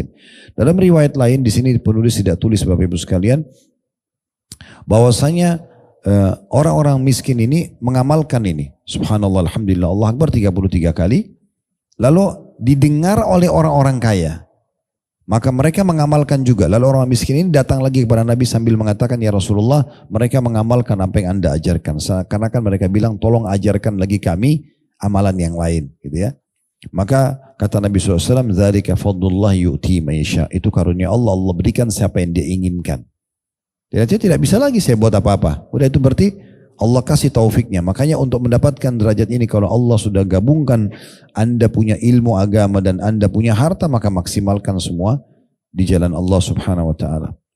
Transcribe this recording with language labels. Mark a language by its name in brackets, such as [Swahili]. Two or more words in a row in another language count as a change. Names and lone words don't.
[Indonesian] Dalam riwayat lain di sini penulis tidak tulis Bapak Ibu sekalian, bahwasanya orang-orang miskin ini mengamalkan ini, [Arabic] سبحان الله، الحمد لله، الله أكبر [Indonesian] 33 kali, lalu didengar oleh orang-orang kaya. Maka mereka mengamalkan juga. Lalu orang miskin ini datang lagi kepada Nabi sambil mengatakan, [Arabic] يا رسول الله, [Indonesian] mereka mengamalkan apa yang Anda ajarkan. Karena kan mereka bilang, tolong ajarkan lagi kami amalan yang lain. Gitu ya. Maka kata Nabi SAW, [Arabic] "ذلك فضل الله يؤتي من يشاء." [Indonesian] Itu karunia Allah, Allah berikan siapa yang dia inginkan. Dia tidak bisa lagi saya buat apa-apa. Udah itu berarti Allah kasih taufiknya. Makanya untuk mendapatkan derajat ini, kalau Allah sudah gabungkan Anda punya ilmu agama dan Anda punya harta, maka maksimalkan semua di jalan Allah [Arabic] سبحانه وتعالى.